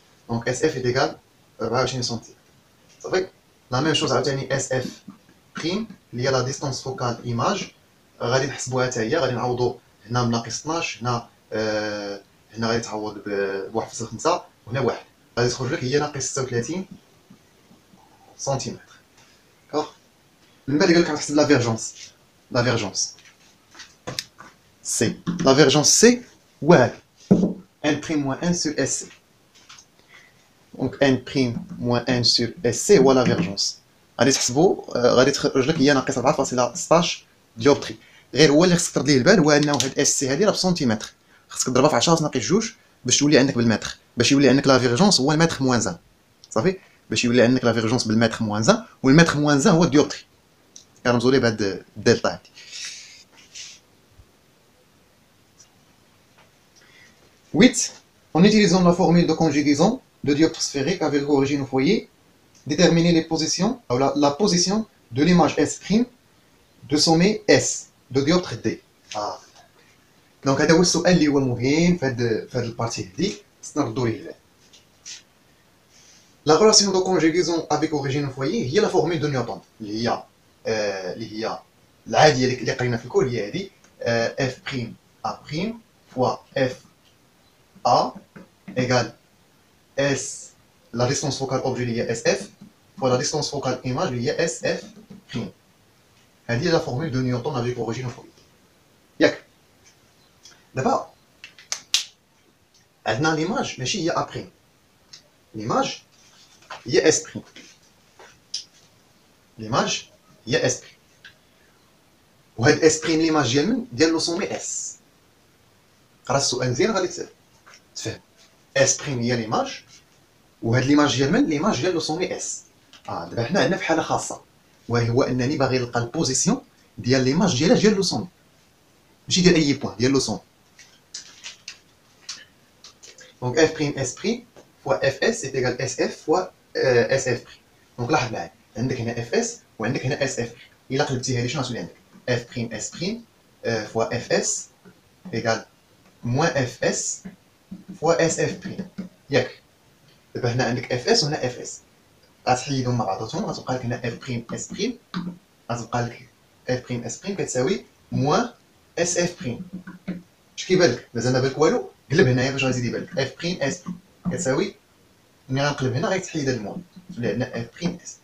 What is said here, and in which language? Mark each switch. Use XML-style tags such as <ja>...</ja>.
<ar>دونك اس اف ايكال 24 سنتيمتر. صافي. لا ميم شوز عاوتاني اس اف بريم اللي هي لا ديستونس فوكال ايماج غادي نحسبوها حتى هي، غادي نعوضو هنا بناقص 12، هنا غادي تعوض ب 1.5 وهنا 1 غادي تخرج لك هي ناقص 36 سنتيمتر. داكوغ. من بعد قال لك غنحسب لا فيرجونس سي.</ar> <fr>لا فيرجونس سي</fr> <ar>هو هذا</ar> <fr>n prime moins 1 sur SC. Donc n prime moins 1 sur SC هو لا فيرجونس.</fr> <ar>غادي تحسبو غادي تخرج لك هي ناقص 4.16 ديوبتري. غير هو اللي خصك ترد ليه البال هو انه هاد اس سي هادي راه بسنتيمتر، خصك تضربها في 10 ناقص 2 باش تولي عندك بالمتر، باش يولي عندك لا فيرجونس هو المتر موان 1. صافي. باش يولي عندك لا فيرجونس بالمتر موان 1 والمتر موان 1 هو الديوبتري. كنرمزوا ليه بهاد الدلتا هادي. 8.</ar> <fr>En utilisant la formule de conjugaison de dioptre sphérique avec origine au foyer, déterminer les positions, ou la position de l'image S' de sommet S de dioptre D. Donc</fr> <ar>هذا هو السؤال اللي هو مهم في هذه البارتي هذه خصنا نردوا ليه البال.</ar> <fr>La relation de conjugaison avec origine au foyer هي la formule de Newton</fr> <ar>اللي هي العاديه اللي قرينا في الكل هي هذه</ar> <fr>F' A' fois F A égale S la distance focale objet اللي هي SF fois la distance focale image اللي هي SF'.</fr> <ar>هذه هي</ar> <fr>la formule de Newton avec origine au foyer.</fr> <ar>ياك دابا عندنا ليماج ماشي هي A'، ليماج هي S'، ليماج هي S'، وهاد S' ليماج ديال من؟ ديال لو سومي اس. قرا السؤال مزيان غادي تفهم. S' هي ليماج وهاد ليماج ديال من؟ ليماج ديال لو سومي اس. دابا حنا عندنا في حاله خاصه وهو انني باغي نلقى البوزيسيون ديال ليماج ديال لو سومي ماشي ديال اي بوين ديال لو سومي.</ar> <fr>دونك F' S' fois Fs est égal SF fois SF'.</fr> <ar>دونك لاحظ معايا عندك هنا Fs وعندك هنا SF'. الا قلبتي هذه شنو غتولي عندك؟</ar> <fr>F' S' fois Fs égal moins Fs fois SF'.</fr> <ar>ياك دابا هنا عندك Fs وهنا Fs غتحيدهم مع بعضهم غتبقى لك هنا F' S' غتبقى لك F' S' كتساوي</ar> <fr>moins SF'.</fr> <ar>اش كيبان لك؟ مازال ما بالك والو؟ قلب هنايا باش غيزيد يبان لك F' S' كتساوي ملي غنقلب هنا غيتحيد هاد المون تولي عندنا F' S.</ar>